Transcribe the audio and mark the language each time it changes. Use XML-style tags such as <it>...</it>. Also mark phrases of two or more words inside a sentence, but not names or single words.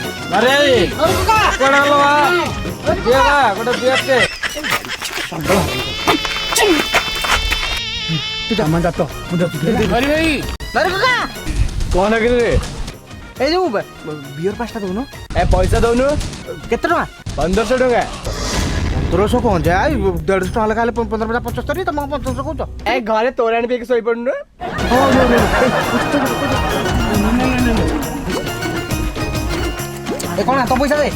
<mr>अरे कोणाला कुठं बियाचे सामान जातो कोण रे</mr> <or>ଏ ଯୋଉ ବିୟର ପାସ୍ଟା ଦଉନୁ ଏ ପଇସା ଦଉନୁ କେତେ ଟଙ୍କା 1500 ଟଙ୍କା 1500 କଣ ଯା 150 ଟଙ୍କା ଲେଖା ହେଲେ 15 75 ତମ 1500 କହୁଛ ଏ ଘରେ ତୋରାଣି ପିଇକି ଶୋଇପଡୁନୁ ଏ କଣ ତୋ ପଇସା ଦେ</or>